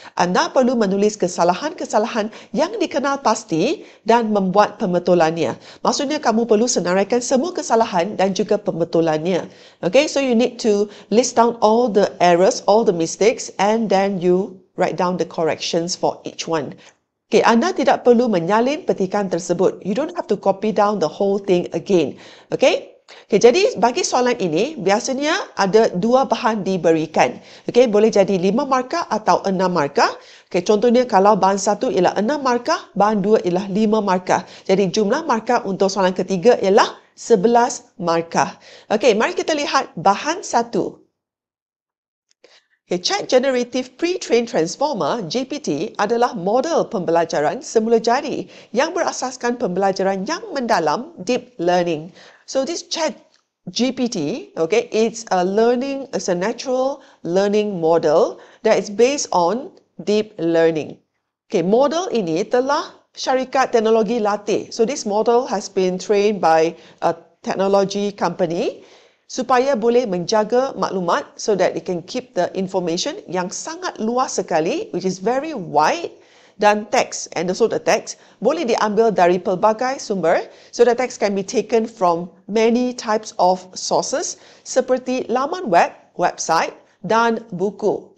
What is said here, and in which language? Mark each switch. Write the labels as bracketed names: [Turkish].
[Malay] Anda perlu menulis kesalahan-kesalahan yang dikenal pasti dan membuat pembetulannya. Maksudnya kamu perlu senaraikan semua kesalahan dan juga pembetulannya. [English] Okay, so you need to list down all the errors, all the mistakes, and then you write down the corrections for each one. [Malay] Okay, anda tidak perlu menyalin petikan tersebut. [English] You don't have to copy down the whole thing again. [Malay] Okay? Okay, jadi bagi soalan ini, biasanya ada dua bahan diberikan. Okay, boleh jadi 5 markah atau 6 markah. Okay, contohnya kalau bahan 1 ialah 6 markah, bahan 2 ialah 5 markah. Jadi jumlah markah untuk soalan ketiga ialah 11 markah. Okay, mari kita lihat bahan 1. Okay, Chat Generative Pre-trained Transformer GPT adalah model pembelajaran semula jadi yang berasaskan pembelajaran yang mendalam, deep learning. [English] So this Chat GPT, okay, it's a natural learning model that is based on deep learning. [Malay] Okay, model ini telah syarikat teknologi latih. [English] So this model has been trained by a technology company [Malay] supaya boleh menjaga maklumat [English] so that it can keep the information [Malay] yang sangat luas sekali, [English] which is very wide, [Malay] dan teks, [English] and also the text [Malay] boleh diambil dari pelbagai sumber, [English] so the text can be taken from many types of sources [Malay] seperti laman web, website dan buku.